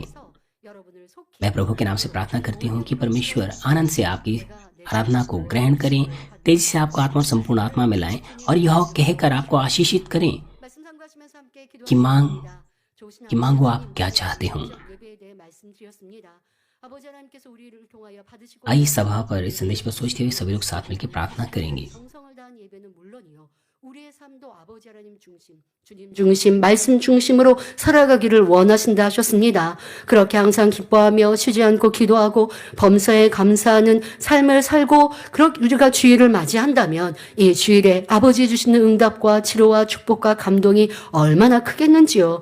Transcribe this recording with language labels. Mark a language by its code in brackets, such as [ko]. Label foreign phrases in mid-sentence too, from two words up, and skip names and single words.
[hi] मैं प्रभु के नाम से प्रार्थना करती हूँ कि परमेश्वर आनंद से आपकी आराधना को ग्रहण करें, तेजी से आपको आत्मा और संपूर्ण आत्मा में लाएं और यह कहकर आपको आशीषित करें कि मांगो आप क्या चाहते हो। आइए सभा पर इस संदेश पर सोचते हुए सभी लोग साथ मिलकर प्रार्थना करेंगे। [ko] 우리의 삶도 아버지 하나님 주님 중심, 말씀 중심으로 살아가기를 원하신다 하셨습니다. 그렇게 항상 기뻐하며 쉬지 않고 기도하고 범사에 감사하는 삶을 살고 그렇게 우리가 주일을 맞이한다면 이 주일에 아버지 주시는 응답과 치료와 축복과 감동이 얼마나 크겠는지요.